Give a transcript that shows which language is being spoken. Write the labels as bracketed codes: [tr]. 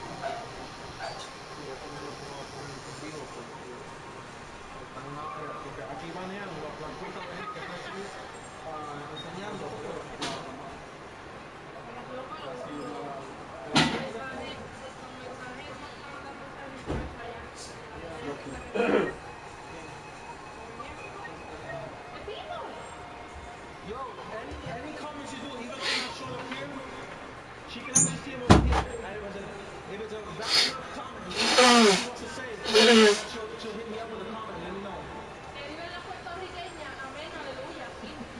[es] Sí, eso no lo puedo poner en vivo porque están porque aquí banean las cosas de que están enseñando. Loco, La ciudad. mensaje, los mensajes no están mandando mensajes por allá. ¿Qué pido? [en] Yo, any comments you do, even if they're not showing up here, she can actually see them over here. And if it's a bad enough comment, she wants to say it, she'll hit me up with a comment and let me know. [es] Que vive la puertorriqueña, amén, aleluya, sí.